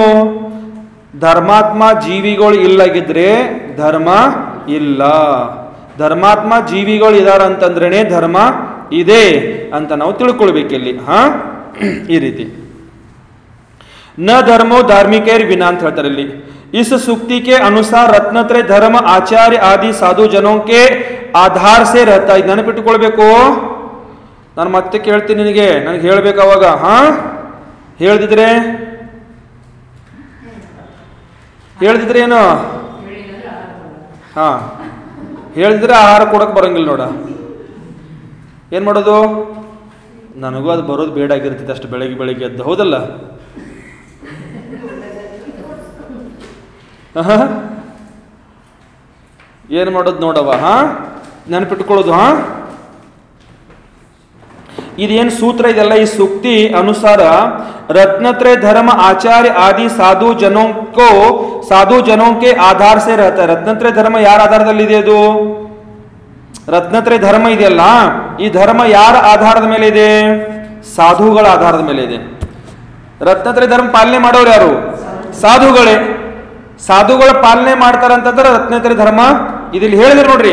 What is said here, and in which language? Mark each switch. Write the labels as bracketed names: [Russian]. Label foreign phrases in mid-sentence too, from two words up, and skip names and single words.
[Kannada] ಧರ್ಮಾತ್ಮ ಜೀವಿಗಳು ಇಲ್ಲಾಗಿದ್ರೆ ಧರ್ಮ ಇಲ್ಲ. ಧರ್ಮಾತ್ಮ ಜೀವಿಗಳು ಇದಾರ ಅಂತಂದ್ರೇನೆ ಧರ್ಮ ಇದೆ ಅಂತ ನಾವು ತಿಳ್ಕೊಳ್ಬೇಕಿಲ್ಲಿ. ಈ ರೀತಿ [Sanskrit] न धर्मो धार्मिकैर् विना [Kannada] ಅಂತ ಹೇಳ್ತಾರೆ ಇಲ್ಲಿ. [Hindi] इस सूक्ति के अनुसार रत्नत्रय धर्म आचार्य आदि साधु जनों के आधार से रहता है. [Kannada] ನೆನಪಿಟ್ಟುಕೊಳ್ಳಬೇಕು. ನಾನು ಮತ್ತೆ ಕೇಳ್ತೀನಿ ನಿನಗೆ, ನನಗೆ ಹೇಳ್ಬೇಕು ಅವಾಗ. ಹೇಳ್ದಿದ್ರೆ ಏನು? ಹೇಳಿದ್ರೆ ಆಹಾರ ಕೊಡಕ್ಕೆ ಬರಂಗಿಲ್ಲ ನೋಡ. ಏನು ಮಾಡೋದು? ನನಗೂ ಅದು ಬರೋದು ಬೇಡ ಆಗಿರ್ತೈತೆ ಅಷ್ಟು ಬೆಳಗ್ಗೆ ಎದ್ದು, ಹೌದಲ್ಲ? ಏನು ಮಾಡೋದು ನೋಡವ? ನೆನಪಿಟ್ಕೊಳ್ಳೋದು. ಇದೇನು ಸೂತ್ರ ಇದೆಲ್ಲ, ಈ ಸೂಕ್ತಿ ಅನುಸಾರ [Hindi] रत्नत्रय धर्म आचार्य आदि साधु जनों के आधार से रहता है. [Kannada] ರತ್ನತ್ರಯ ಧರ್ಮ ಯಾರ ಆಧಾರದಲ್ಲಿದೆ? ಅದು ರತ್ನತ್ರಯ ಧರ್ಮ ಇದೆಯಲ್ಲ, ಈ ಧರ್ಮ ಯಾರ ಆಧಾರದ ಮೇಲೆ ಇದೆ? ಸಾಧುಗಳ ಆಧಾರದ ಮೇಲೆ ಇದೆ. ರತ್ನತ್ರಯ ಧರ್ಮ ಪಾಲನೆ ಮಾಡೋರು ಯಾರು? ಸಾಧುಗಳೇ. ಸಾಧುಗಳ ಪಾಲನೆ ಮಾಡ್ತಾರಂತಂದ್ರೆ ರತ್ನತ್ರಯ ಧರ್ಮ ಇದಿಲ್ಲಿ ಹೇಳಿದ್ರು ನೋಡ್ರಿ.